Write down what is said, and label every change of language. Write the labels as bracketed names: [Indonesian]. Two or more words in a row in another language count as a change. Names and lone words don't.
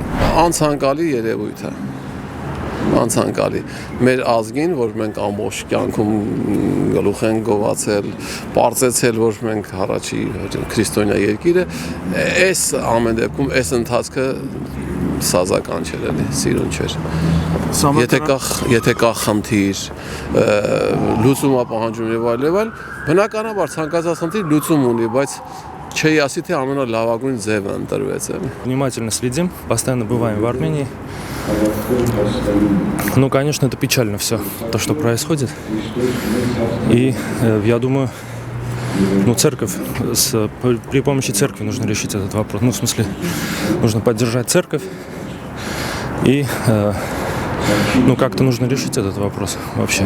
[Armenian] Անցանկալի երևույթ է։ Անցանկալի մեր ազգին, որ մենք ամբողջ կյանքում գլուխ ենք գովացել, պարծեցել, որ մենք առաջի քրիստոնյա երկիրը, այս ամեն դեպքում այս ընթացքը սազական չէր էլի, սիրուն չէր։ Եթե կա խնդիր, լուծում է պահանջում եւ այլ, բնականաբար ցանկացած խնդիր լուծում ունի, բայց չէի ասի թե ամենալավագույն ձևը ընտրվեց էլի։ [Russian] Внимательно следим, постоянно бываем в Армении. Ну, конечно, это печально все, то, что происходит. И я думаю, ну, церковь, при помощи церкви нужно решить этот вопрос. Ну, в смысле, нужно поддержать церковь и, ну, как-то нужно решить этот вопрос вообще.